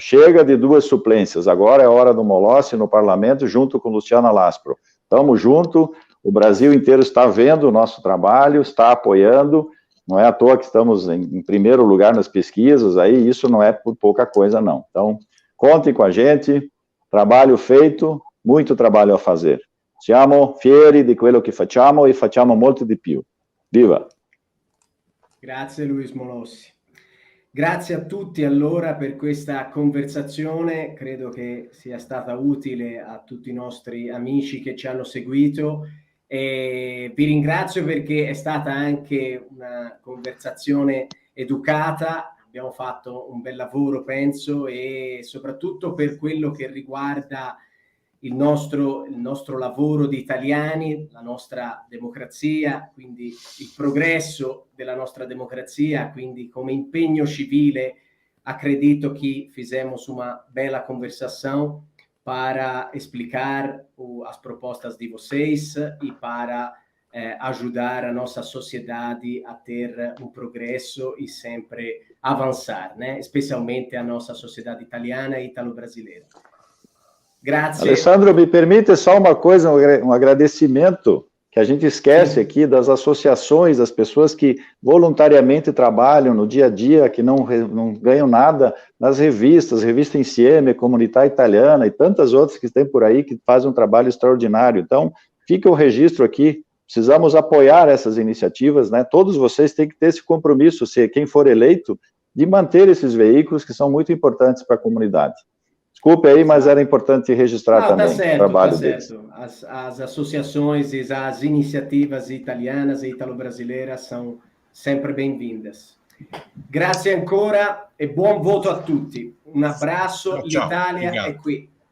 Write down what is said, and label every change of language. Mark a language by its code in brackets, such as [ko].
[pt] Chega de 2 suplências, agora é hora do Molossi no parlamento, junto com Luciana Laspro. Estamos juntos, o Brasil inteiro está vendo o nosso trabalho, está apoiando, Não é à toa que estamos em primeiro lugar nas pesquisas, aí isso não é por pouca coisa, não. Então, contem com a gente, trabalho feito, muito trabalho a fazer. [it] Siamo fieri di quello che facciamo e facciamo molto di più. Viva! Grazie Luis Molossi. Grazie a tutti allora per questa conversazione, credo che sia stata utile a tutti i nostri amici che ci hanno seguito e vi ringrazio perché è stata anche una conversazione educata, abbiamo fatto un bel lavoro penso e soprattutto per quello che riguarda il nostro lavoro di italiani, la nostra democrazia, quindi il progresso della nostra democrazia, quindi come impegno civile, [pt] acredito que fizemos uma bela conversação para explicar as propostas de vocês e para ajudar a nossa sociedade a ter um progresso e sempre avançar, né? Especialmente a nossa sociedade italiana e italo-brasileira. [it] Grazie. [pt] Alessandro, me permite só uma coisa, um agradecimento que a gente esquece aqui das associações, das pessoas que voluntariamente trabalham no dia a dia, que não ganham nada, nas revistas, Revista Insieme, Comunità Italiana e tantas outras que tem por aí que fazem um trabalho extraordinário. Então, fica o registro aqui, precisamos apoiar essas iniciativas, né? Todos vocês têm que ter esse compromisso, se quem for eleito, de manter esses veículos que são muito importantes para a comunidade. Desculpe aí, mas era importante registrar também o trabalho deles. As associações e as iniciativas italianas e italo-brasileiras são sempre bem-vindas. [it] Grazie ancora e buon voto a tutti. Un abbraccio, l'Italia è qui.